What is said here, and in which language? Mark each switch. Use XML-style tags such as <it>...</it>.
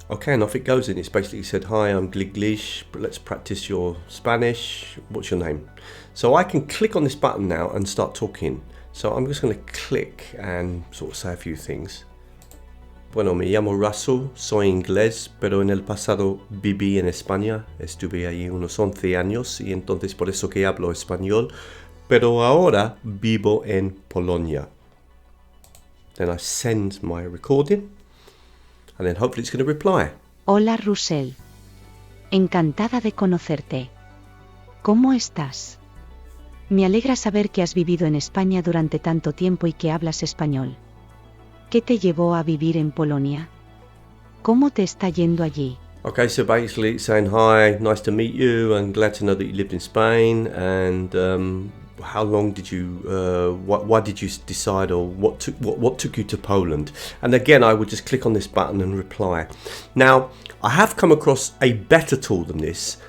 <en>Okay, and off it goes, and it's basically said, hi, I'm Gleeklish, but let's practice your Spanish. What's your name? So I can click on this button now and start talking. So I'm just going to click and sort of say a few things.</en> <es>Bueno, me llamo Russell, soy inglés, pero en el pasado viví en España. Estuve allí unos 11 años y entonces por eso que hablo español, pero ahora vivo en Polonia.</es> <en>Then I send my recording, and then hopefully it's going to reply.</en> <es>Hola Russell. Encantada de conocerte. ¿Cómo estás? Me alegra saber que has vivido en España durante tanto tiempo y que hablas español. ¿Qué te llevó a vivir en Polonia? ¿Cómo te está yendo allí?</es> <en>Okay, so basically it's saying, hi, nice to meet you, and glad to know that you lived in Spain, and how long did you, why did you decide, or what took you to Poland? And again, I would just click on this button and reply. Now, I have come across a better tool than this.</en>